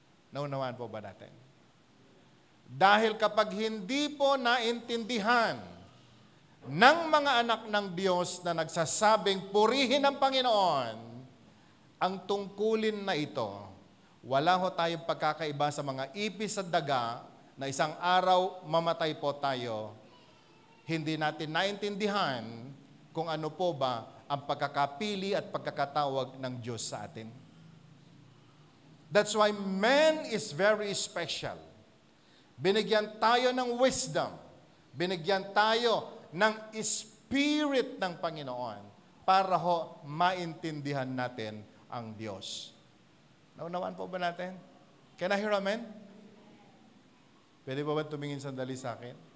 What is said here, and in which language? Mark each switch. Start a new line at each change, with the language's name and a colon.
Filipino: Naunawaan po ba natin? Dahil kapag hindi po naintindihan ng mga anak ng Diyos na nagsasabing purihin ang Panginoon, ang tungkulin na ito, wala ho tayong pagkakaiba sa mga ipis at daga na isang araw mamatay po tayo. Hindi natin naintindihan kung ano po ba ang pagkakapili at pagkakatawag ng Diyos sa atin.
English: That's why man is very special.
Filipino: Binigyan tayo ng wisdom. Binigyan tayo ng Spirit ng Panginoon para ho maintindihan natin ang Diyos. Naunawaan po ba natin?
English: Can I hear amen?
Filipino: Pwede ba tumingin sandali sa akin?